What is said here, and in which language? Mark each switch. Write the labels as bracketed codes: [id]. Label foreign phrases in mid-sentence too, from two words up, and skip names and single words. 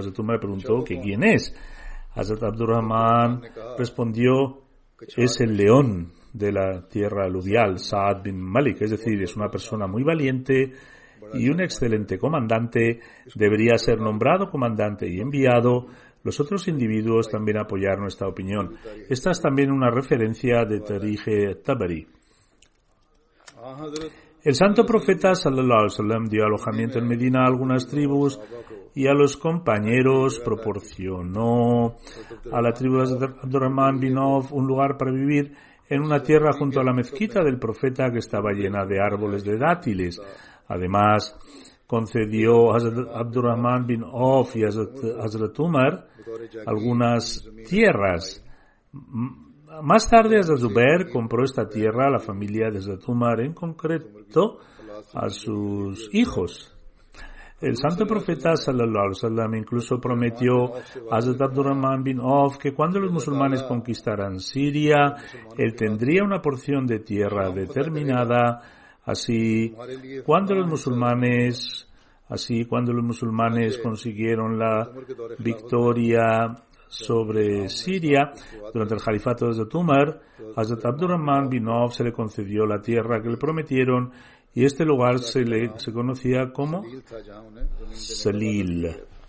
[es] Hazrat Umar preguntó que quién es. Hazrat Abdurrahman respondió: es el león de la tierra aluvial, Saad bin Malik, es decir, es una persona muy valiente y un excelente comandante. Debería ser nombrado comandante y enviado. Los otros individuos también apoyaron esta opinión. Esta es también una referencia de Tarikh Tabari. El santo profeta [ar] صلى الله عليه وسلم [es] dio alojamiento en Medina a algunas tribus y a los compañeros proporcionó a la tribu de Abdurrahman bin Auf un lugar para vivir en una tierra junto a la mezquita del profeta, que estaba llena de árboles de dátiles. Además, concedió a Abdurrahman bin Auf y a Hazrat Umar algunas tierras. Más tarde, Hazrat Zubair compró esta tierra a la familia de Hazrat Umar, en concreto a sus hijos. El santo profeta [ar] صلى الله عليه وسلم [es] incluso prometió a Hazrat Abdurrahman bin Auf que cuando los musulmanes conquistaran Siria, él tendría una porción de tierra determinada. Así, cuando los musulmanes consiguieron la victoria sobre Siria durante el califato de Hazrat Umar, Hazrat Abdurrahman bin Auf se le concedió la tierra que le prometieron y este lugar se conocía como Salil.